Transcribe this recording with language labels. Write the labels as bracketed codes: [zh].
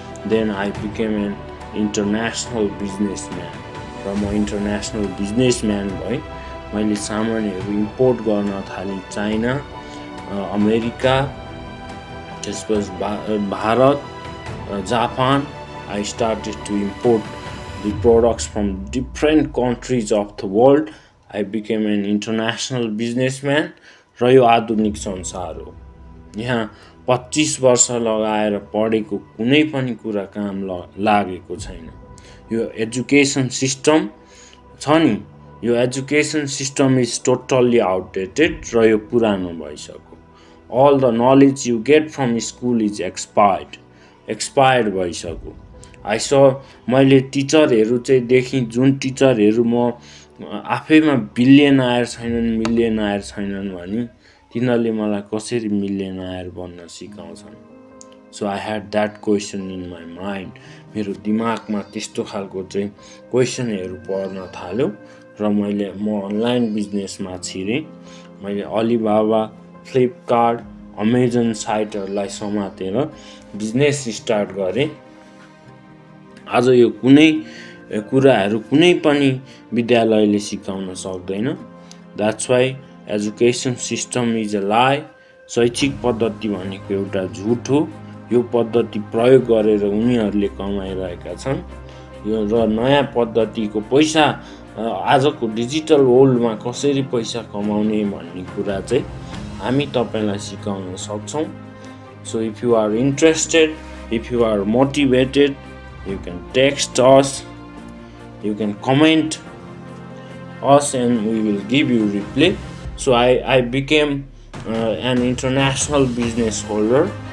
[en] then I became an international businessman [ne] र म international businessman भएँ। मैले सामानहरू इम्पोर्ट गर्न थालेँ चाइना, अमेरिका, त्यसपछि Bharat, Japan. [en] I started to import the products from different countries of the world. I became an international businessman [ne] र यो आधुनिक संसार हो। यहाँ 25 वर्ष लगाएर पढेको कुनै पनि कुरा काम लागेको छैन। यो एजुकेसन सिस्टम छ नि, यो education system [en] is totally outdated [ne] र यो पुरानो भइसक्यो। [en] All the knowledge you get from school is expired [ne] भइसक्यो। मैले टिचरहरू चाहिँ देखेँ, जुन टिचरहरू म आफैमा बिलियनर छैनन्, मिलियनर छैनन् भने तिनीहरूले मलाई कसरी मिलियनर बन्न सिकाउँछन्। [en] So I had that question in my mind. [ne] मेरो दिमागमा त्यस्तो खालको चाहिँ क्वेसनहरू पर्न थाल्यो र म अनलाइन बिजनेसमा छिरेँ। मैले अलिबाबा, फ्लिपकार्ट, अमेजन साइटहरूलाई समातेर बिजनेस स्टार्ट गरेँ। आज यो कुनै कुराहरू कुनै पनि विद्यालयले सिकाउन सक्दैन। [en] That's why education system is a lie. [ne] शैक्षिक पद्धति भनेको एउटा झुट हो। यो पद्धति प्रयोग गरेर उनीहरूले कमाइरहेका छन्। यो र नयाँ पद्धतिको पैसा आजको डिजिटल वर्ल्डमा कसरी पैसा कमाउने भन्ने कुरा चाहिँ हामी तपाईलाई सिकाउन सक्छौं। [en] So if you are interested, if you are motivated, you can text us, you can comment us and we will give you reply. So I became an international business holder.